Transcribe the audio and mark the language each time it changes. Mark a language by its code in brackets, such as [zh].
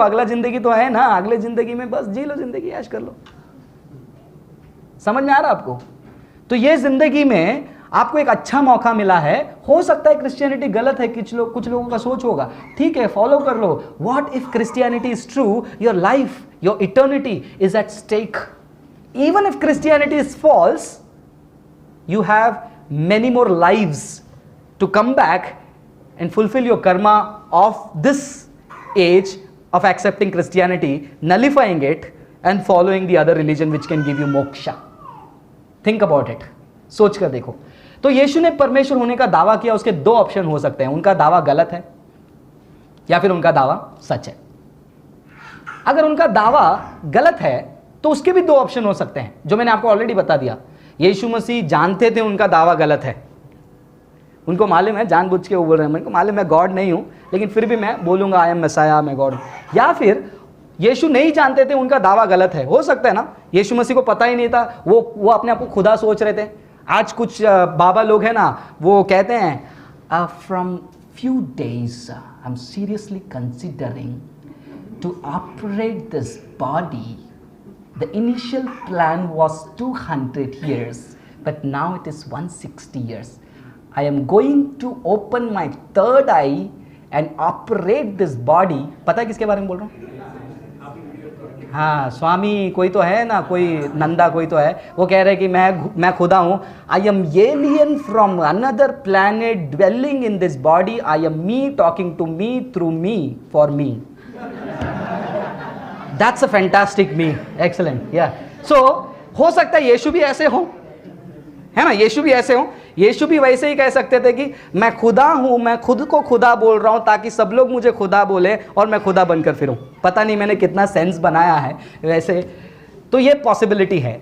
[hi] अगला जिंदगी तो है ना, अगले जिंदगी में बस जी लो, जिंदगी ऐश कर लो। समझ में आ रहा आपको? तो ये जिंदगी में आपको एक अच्छा मौका मिला है। हो सकता है क्रिश्चियनिटी गलत है, कुछ लोगों का सोच होगा, ठीक है फॉलो कर लो। [en] What if Christianity is true? Your life, your eternity is at stake. Even if Christianity is false, you have many more lives to come back and fulfill your karma of this age of accepting Christianity, nullifying it and following the other religion which can give you moksha. Think about it. [hi] सोच कर देखो। तो यीशु ने परमेश्वर होने का दावा किया, उसके 2 ऑप्शन हो सकते हैं। उनका दावा गलत है या फिर उनका दावा सच है। अगर उनका दावा गलत है तो उसके भी 2 ऑप्शन हो सकते हैं, जो मैंने आपको ऑलरेडी बता दिया। यीशु मसीह जानते थे उनका दावा गलत है, उनको मालूम है, जानबूझ के वो बोल रहे हैं, मेरे को मालूम मैं गॉड नहीं हूं, लेकिन फिर भी मैं बोलूंगा [en] I am messiah, [hi] मैं गॉड हूं। या फिर यीशु नहीं जानते थे उनका दावा गलत है। हो सकता है ना, यीशु मसीह को पता ही नहीं था, वो अपने आप को खुदा सोच रहे थे। आज कुछ बाबा लोग हैं ना, वो कहते हैं [en] From few days I am seriously considering to operate this body. The initial plan was 200 years, but now it is 160 years. I am going to open my 3rd eye and operate this body. [hi] पता है किसके बारे में बोल रहा हूँ? हाँ, स्वामी कोई तो है ना, कोई नंदा कोई तो है, वो कह रहे हैं कि मैं खुदा हूँ। [en] I am alien from another planet dwelling in this body. I am me talking to me through me for me. That's a fantastic me. Excellent. Yeah. So [hi] हो सकता है यीशु भी ऐसे हो, है ना, यीशु भी ऐसे हो। यीशु भी वैसे ही कह सकते थे कि मैं खुदा हूं, मैं खुद को खुदा बोल रहा हूं ताकि सब लोग मुझे खुदा बोले और मैं खुदा बनकर फिरूं। पता नहीं मैंने कितना सेंस बनाया है वैसे, तो ये पॉसिबिलिटी है।